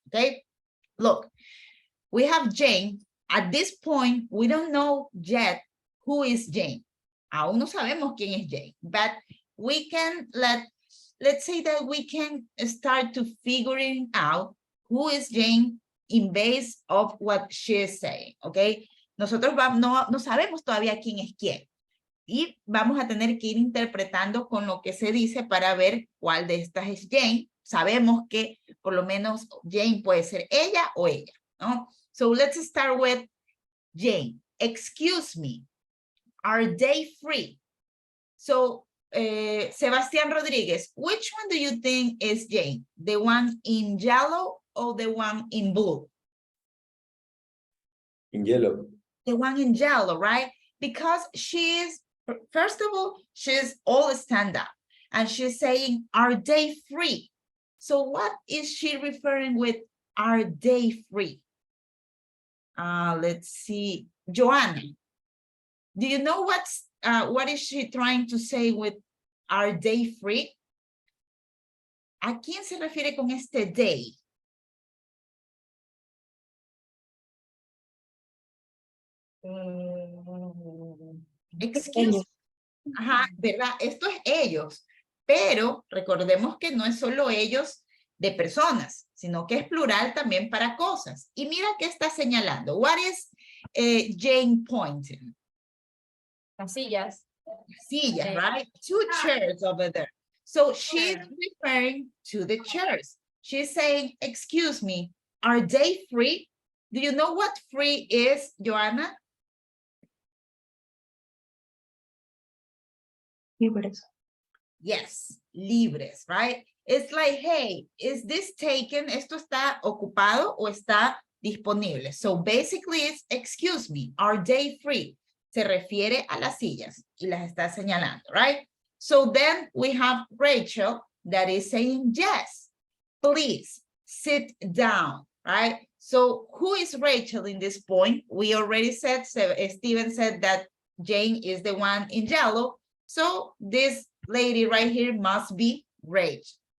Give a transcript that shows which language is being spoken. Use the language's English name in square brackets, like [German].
[English] Okay, look, we have Jane. At this point, we don't know yet who is Jane. [Spanish] Aún no sabemos quién es Jane, [English] but we can let's say that we can start to figuring out who is Jane in base of what she is saying, okay? [Spanish] Nosotros no sabemos todavía quién es quién. Y vamos a tener que ir interpretando con lo que se dice para ver cuál de estas es Jane. Sabemos que por lo menos Jane puede ser ella o ella, ¿no? [English] So let's start with Jane. Excuse me, are they free? So Sebastián Rodriguez, which one do you think is Jane? The one in yellow or the one in blue? In yellow. The one in yellow, right? Because she is, first of all, she's all stand up and she's saying, are they free? So what is she referring with, are they free? Let's see, Joanna, do you know what is she trying to say with are they free? [Spanish] ¿A quién se refiere con este they? Excuse. Ajá, ¿verdad? Esto es ellos, pero recordemos que no es solo ellos de personas, sino que es plural también para cosas. Y mira qué está señalando. [English] What is Jane pointing? [Spanish] Las sillas. [English] Sillas, right? 2 chairs over there. So she's referring to the chairs. She's saying, excuse me, are they free? Do you know what free is, Joanna? [Spanish] Libres. [English] Yes, libres, right? It's like, hey, is this taken? [Spanish] ¿Esto está ocupado o está disponible? [English] So basically it's, excuse me, are they free? [Spanish] Se refiere a las sillas y las está señalando, right? [English] So then we have Rachel that is saying, yes, please sit down, right? So who is Rachel in this point? We already said, Steven said that Jane is the one in yellow. So this lady right here must be Rachel.